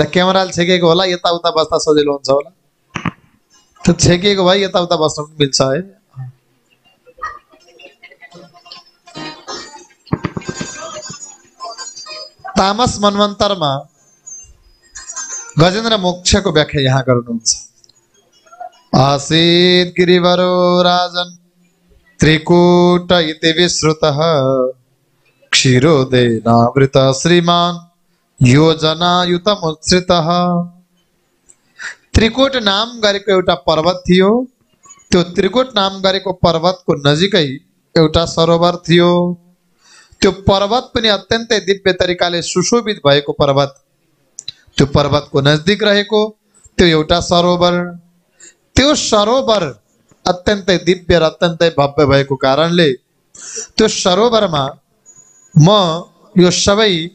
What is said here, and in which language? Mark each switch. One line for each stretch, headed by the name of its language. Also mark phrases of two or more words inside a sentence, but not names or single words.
Nepali: क्यामेराले छेकेको होला, यताउता बस्दा सजिलो हुन्छ होला। त्यो छेकेको भए यताउता बस्न पनि मिल्छ है। तामस मनवन्तरमा गजेन्द्र मोक्षको व्याख्या यहाँ गर्नुहुन्छ।
Sanskrit: आसीत् गिरिवरो राजन् त्रिकूट इति विश्रुतः क्षीरोदेनावृत श्रीमान योजनायुतमुच्छ्रितः।
Nepali: त्रिकूट नाम गरेको एउटा पर्वत थियो। त्यो त्रिकूट नाम गरेको पर्वतको नजिकै एउटा सरोवर थियो। त्यो पर्वत पनि अत्यन्तै दिव्य तरिकाले सुशोभित भएको पर्वत। त्यो पर्वतको नजिक रहेको त्यो एउटा सरोवर, त्यो सरोवर अत्यन्तै दिव्य र अत्यन्तै भव्य भएको कारणले त्यो सरोवरमा म यो सबै